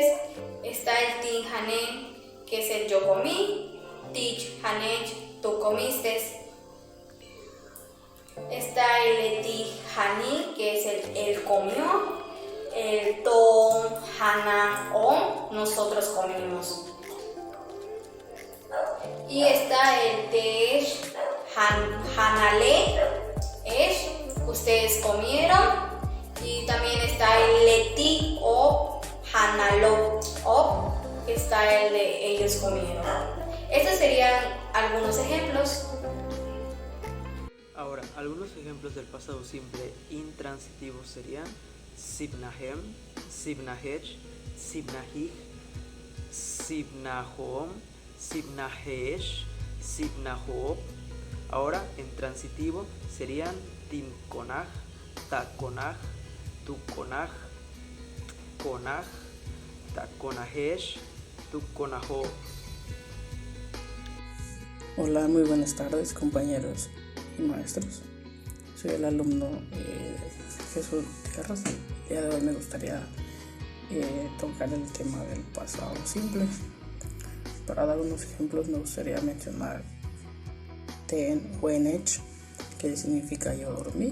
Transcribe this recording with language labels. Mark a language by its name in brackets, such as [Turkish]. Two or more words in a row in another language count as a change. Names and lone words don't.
[Spanish] Está el [Tzotzil] tin hanen, [Spanish] que es el yo comí, [Tzotzil] tich hanech, [Spanish] tú comiste. Está el [Tzotzil] eti hani, [Spanish] que es el comió, el [Tzotzil] ton hana on, [Spanish] nosotros comimos. Y está el [Tzotzil] tesh hanale, esh, [Spanish] ustedes comieron. Y también está el [Tzotzil] leti o hanalo o, [Spanish] está el de ellos comieron. Estos serían algunos ejemplos. Ahora, algunos ejemplos del pasado simple intransitivo serían [Tzotzil] sibnahem, sibnahech, sibnahij, sibnahom, sibnahesh, sibnahob. [Spanish] Ahora, en transitivo serían [Tzotzil] tinkonaj, takonaj, tukonaj, tkonaj, takonahesh, tukonahob. [Spanish] Hola, muy buenas tardes, compañeros y maestros. Soy el alumno Jesús Gutiérrez. El día de hoy me gustaría tocar el tema del pasado simple. Para dar unos ejemplos me gustaría mencionar [Tzotzil] ten wenech, [Spanish] que significa yo dormí.